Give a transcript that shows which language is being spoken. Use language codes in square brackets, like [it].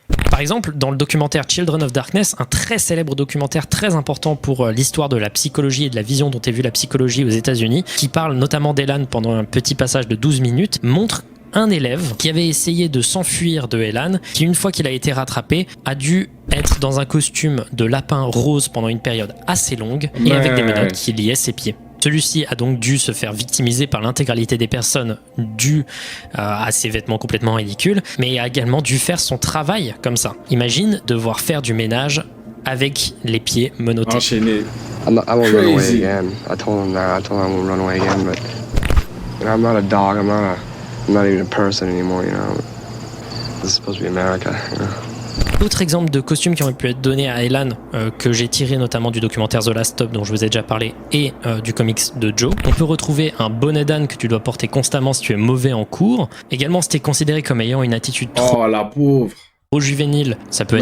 [fr] Par exemple, dans le documentaire Children of Darkness, un très célèbre documentaire très important pour l'histoire de la psychologie et de la vision dont est vue la psychologie aux États-Unis, qui parle notamment d'Elan pendant un petit passage de 12 minutes, montre un élève qui avait essayé de s'enfuir de Elan, qui une fois qu'il a été rattrapé, a dû être dans un costume de lapin rose pendant une période assez longue et avec des menottes qui liaient ses pieds. Celui-ci a donc dû se faire victimiser par l'intégralité des personnes dû à ses vêtements complètement ridicules, mais a également dû faire son travail comme ça. Imagine devoir faire du ménage avec les pieds menottés. Enchaîné. [en] I won't run away Crazy. again. I told him that. I told him I won't run away again, but I'm not a dog. I'm not even a person anymore, you know. This is supposed to be America, you know. [fr] Autre exemple de costumes qui ont pu être donnés à Elan, que j'ai tiré notamment du documentaire The Last Stop dont je vous ai déjà parlé et du comics de Joe. On peut retrouver un bonnet d'âne que tu dois porter constamment si tu es mauvais en cours. Également, si tu es considéré comme ayant une attitude trop Oh, la pauvre. juvénile, ça peut être